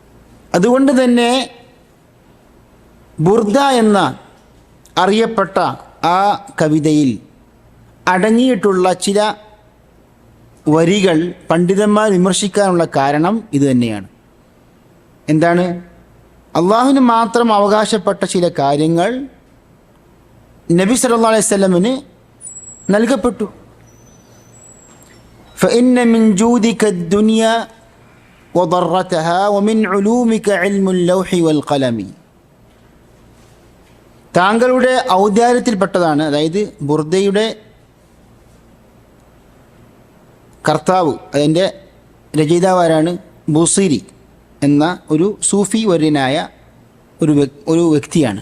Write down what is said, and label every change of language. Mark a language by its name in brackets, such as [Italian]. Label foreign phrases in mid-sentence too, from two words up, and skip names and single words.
[Malayalam] അതുകൊണ്ട് തന്നെ ബുർദ എന്ന അറിയപ്പെട്ട ആ കവിതയിൽ അടങ്ങിയിട്ടുള്ള ചില വരികൾ പണ്ഡിതന്മാർ വിമർശിക്കാനുള്ള കാരണം ഇത് തന്നെയാണ്. എന്താണ്? അള്ളാഹുവിന് മാത്രം അവകാശപ്പെട്ട ചില കാര്യങ്ങൾ നബി [Arabic] صلى الله عليه وسلم [Malayalam] നൽകപ്പെട്ടു. [Arabic] فإن من جودك الدنيا وضرتها ومن علومك علم اللوح والقلم. [Malayalam] താങ്കളുടെ ഔദാര്യത്തിൽപ്പെട്ടതാണ്, അതായത് ബുർദയുടെ കർത്താവ്, അതിൻ്റെ രചയിതാവാരാണ്? ബുസീരി എന്ന ഒരു സൂഫി വര്യനായ ഒരു വ്യക്തിയാണ്.